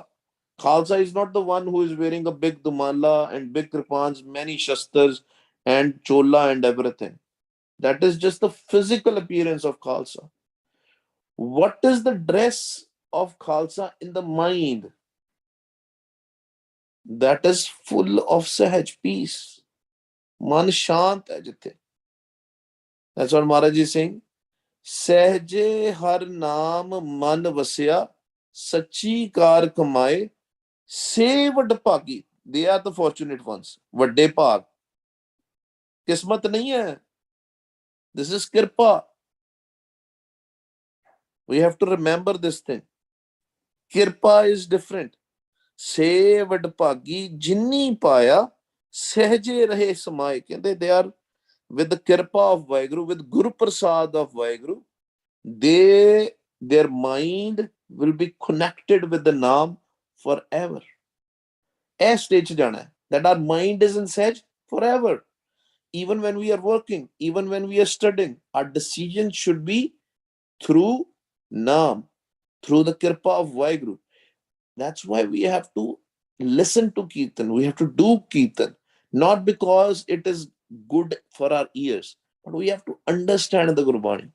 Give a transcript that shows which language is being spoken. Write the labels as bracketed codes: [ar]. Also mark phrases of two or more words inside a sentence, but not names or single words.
[en] Khalsa is not the one who is wearing a big dumala and big kripans, many shastras and chola and everything. That is just the physical appearance of khalsa. What is the dress of khalsa in the mind? That is full of sahaj, peace. [pa] ਮਨ ਸ਼ਾਂਤ ਹੈ ਜਿੱਥੇ. [en] That's what Maharaj is saying. [pa] ਸਹਜੇ ਹਰਿ ਨਾਮ ਮਨ ਵਸਿਆ, ਸਚੀ ਕਾਰ ਕਮਾਏ, ਸੇ ਵੱਡ ਭਾਗੀ. [en] They are the fortunate ones. [pa] ਵੱਡੇ ਭਾਗ. ਕਿਸਮਤ ਨਹੀਂ ਹੈ. [en] This is kirpa. We have to remember this thing. Kirpa is different. [pa] ਸੇ ਵੱਡ ਭਾਗੀ ਜਿਨੀ ਪਾਇਆ ਸਹਜੇ ਰਹੇ ਸਮਾਏ. [en] ਕਹਿੰਦੇ they are with the kirpa of Vaheguru, with Guru Prasad of Vaheguru, their mind will be connected with the Naam forever. [pa] ਇਸ stage ਜਾਣਾ ਹੈ [en] that our mind is in Sahaj forever. Even when we are working, even when we are studying, our decision should be through Naam, through the Kirpa of Vaheguru. That's why we have to listen to Kirtan. We have to do Kirtan, not because it is good for our ears, but we have to understand the Gurbani.